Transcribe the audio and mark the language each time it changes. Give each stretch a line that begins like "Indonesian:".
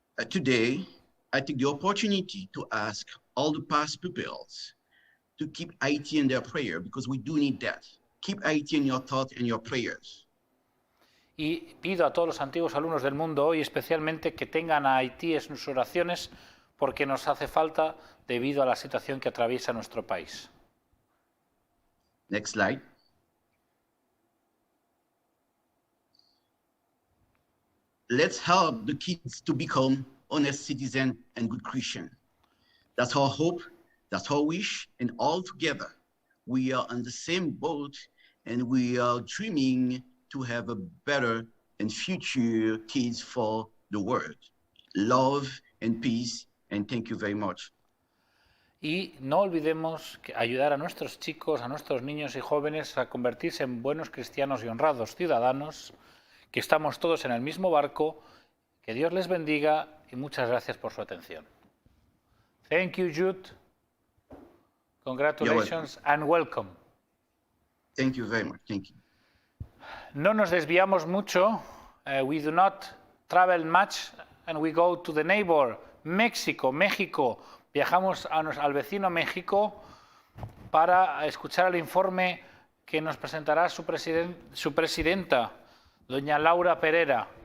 English: Today, I take the opportunity to ask all the past pupils to keep Haiti in their prayer, because we do need that. Keep Haiti in your thoughts and your prayers.
Spanish: Y pido a todos los antiguos alumnos del mundo hoy especialmente que tengan a Haití en sus oraciones, porque nos hace falta debido a la situación que atraviesa nuestro país.
English: Next slide. Let's help the kids to become honest citizens and good Christians. That's our hope, that's our wish, and all together we are on the same boat and we are dreaming to have a better and future kids for the world. Love and peace, and thank you very much.
Spanish: Y no olvidemos ayudar a nuestros chicos, a nuestros niños y jóvenes a convertirse en buenos cristianos y honrados ciudadanos, que estamos todos en el mismo barco. Que Dios les bendiga y muchas gracias por su atención.
English: Thank you, Jude. Congratulations and welcome. Thank you very much. Thank you.
Spanish: No nos desviamos mucho.
English: We do not travel much and we go to the neighbor, México.
Spanish: Viajamos al vecino México para escuchar el informe que nos presentará su presidenta, doña Laura Pereira.